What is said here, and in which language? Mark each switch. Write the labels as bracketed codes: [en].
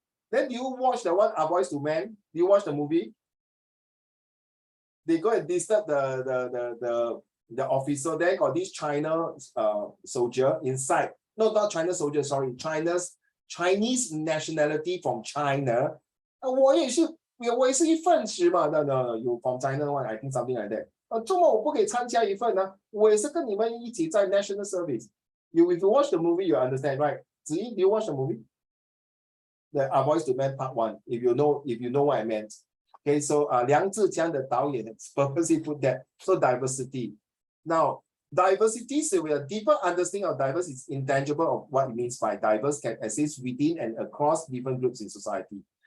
[en] Then do you watch the one, Boys to Men? Do you watch the movie? They go and disturb the officer. There got this China soldier inside. No, not China soldier, sorry. Chinese nationality from China. [zh] 我也是一份子嘛。 [en] No, you from China one, I think something like that. [zh] 周末我不可以参加一份呢？我也是跟你们一起在 national service. [en] If you watch the movie, you understand, right? Ziyi, do you watch the movie? The Boys to Men Part 1, if you know what I meant. Okay, so Liang Zhiqiang, the 导演, purposely put that. So diversity. Now, diversity, so we have deeper understanding of diversity is intangible of what it means by diverse can exist within and across different groups in society.